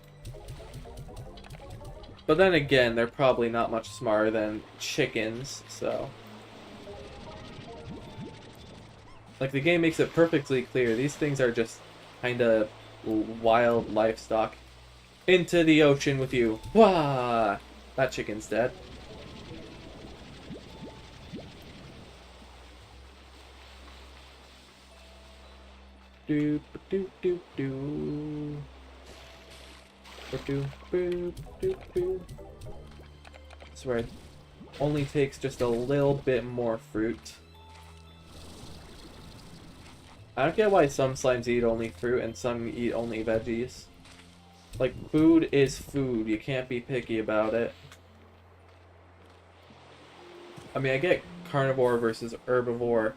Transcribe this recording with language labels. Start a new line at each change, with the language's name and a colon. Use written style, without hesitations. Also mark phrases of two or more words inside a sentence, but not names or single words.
English: But then again, they're probably not much smarter than chickens, so... Like, the game makes it perfectly clear. These things are just kinda wild livestock. Into the ocean with you. Wah! That chicken's dead. Doop doop doop doo. Doop doop doop doo. I swear, it only takes just a little bit more fruit. I don't get why some slimes eat only fruit and some eat only veggies. Like, food is food. You can't be picky about it. I mean, I get carnivore versus herbivore.